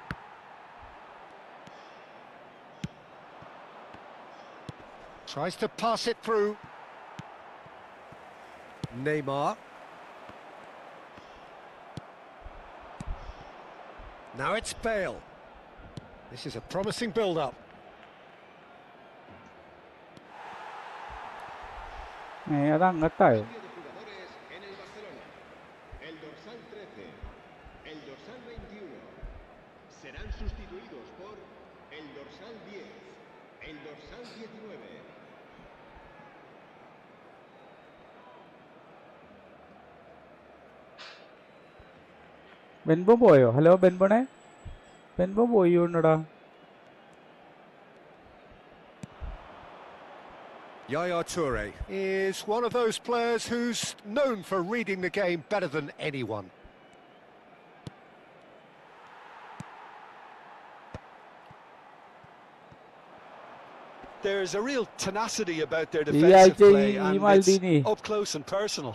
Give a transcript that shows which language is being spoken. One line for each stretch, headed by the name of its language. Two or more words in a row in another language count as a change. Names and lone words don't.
English: Tries to pass it through. Neymar. Now it's Bale. This is a promising build-up.
Malayalam: അത് അങ്ങത്തായോ?
Spanish: Cambio de jugadores en el Barcelona. El dorsal 13, el dorsal 21 serán sustituidos por el dorsal 10, el dorsal 19.
Malayalam: ബെൻബോ പോയോ? ഹലോ ബെൻബോണേ, ബെൻബോ പോയോടാ.
English: Yaya Toure is one of those players who's known for reading the game better than anyone. There's a real tenacity about their defensive play, and it's up close and personal.